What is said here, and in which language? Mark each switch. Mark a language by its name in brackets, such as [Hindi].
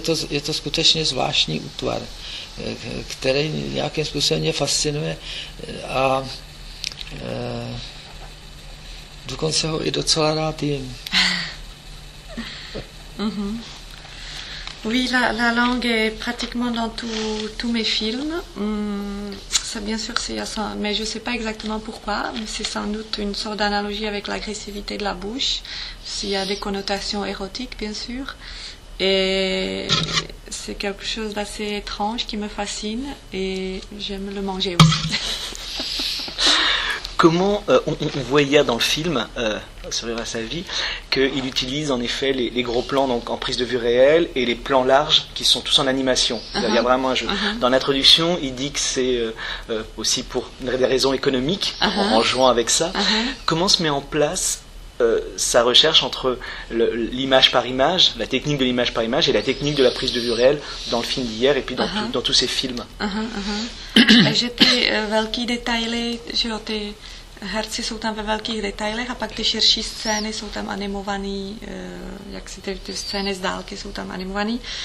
[Czech] Je to skutečně zvláštní útvar, který nějakým způsobem mě fascinuje a dokonce ho i docela rád jim. [French] Oui, la langue est pratiquement dans tous mes films. Ça, bien sûr, mais je ne sais pas exactement pourquoi, mais c'est sans doute une sorte d'analogie avec l'agressivité de la bouche, s'il y a des connotations érotiques, bien sûr. Et c'est quelque chose d'assez étrange qui me fascine, et j'aime le manger aussi. comment on voit hier dans le film, Survivre à sa vie, qu'il utilise en effet les gros plans donc en prise de vue réelle et les plans larges qui sont tous en animation. Il y a vraiment un jeu. Dans l'introduction, il dit que c'est aussi pour des raisons économiques, en jouant avec ça. Comment se met en place sa recherche entre l'image par image, la technique de l'image par image et la technique de la prise de vue réelle dans le film d'hier et puis dans, dans tous ses films. J'étais [Czech] velký detaily, že jo, ty herci jsou tam ve velkých detailech a pak ty širší scény jsou tam animované, jak si ty scény z dálky jsou tam animované.